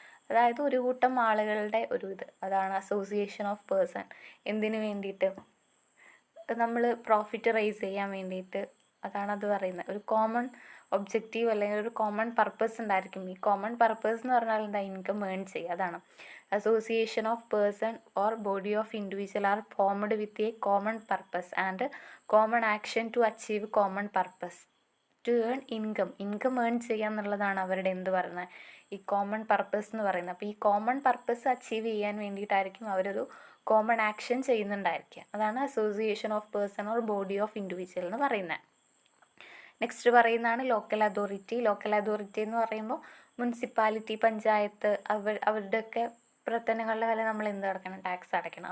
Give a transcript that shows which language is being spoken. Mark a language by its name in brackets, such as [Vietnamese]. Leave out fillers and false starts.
[Malayalam] അതായത് ഒരു കൂട്ടം ആളുകളുടെ ഒരു ഇത്, അതാണ് അസോസിയേഷൻ ഓഫ് പേഴ്സൺ. എന്തിനു വേണ്ടിയിട്ട്, നമ്മൾ പ്രോഫിറ്റ് റൈസ് ചെയ്യാൻ വേണ്ടിയിട്ട്, അതാണ് അത് പറയുന്നത്. ഒരു കോമൺ ഒബ്ജക്റ്റീവ് അല്ലെങ്കിൽ ഒരു കോമൺ പർപ്പസ് ഉണ്ടായിരിക്കും. ഈ കോമൺ പർപ്പസ് എന്ന് പറഞ്ഞാൽ എന്താ, ഇൻകം ഏൺ ചെയ്യുക. അതാണ് [English] association of person or body of individual are formed with a common purpose and common action to achieve common purpose to earn income [Malayalam] earn ചെയ്യുക എന്നുള്ളതാണ് അവരുടെ എന്ത് പറയുന്നത് ഈ കോമൺ പർപ്പസ് എന്ന് പറയുന്നത്. അപ്പോൾ ഈ കോമൺ പർപ്പസ് അച്ചീവ് ചെയ്യാൻ വേണ്ടിയിട്ടായിരിക്കും അവരൊരു കോമൺ ആക്ഷൻ ചെയ്യുന്നുണ്ടായിരിക്കുക. അതാണ് association of person or body of individual എന്ന് പറയുന്നത്. നെക്സ്റ്റ് പറയുന്നതാണ് ലോക്കൽ അതോറിറ്റി. ലോക്കൽ അതോറിറ്റി എന്ന് പറയുമ്പോൾ മുനിസിപ്പാലിറ്റി, പഞ്ചായത്ത്, അവരുടെയൊക്കെ പ്രവർത്തനങ്ങളുടെ വില നമ്മൾ എന്ത് അടയ്ക്കണം? ടാക്സ് അടയ്ക്കണം.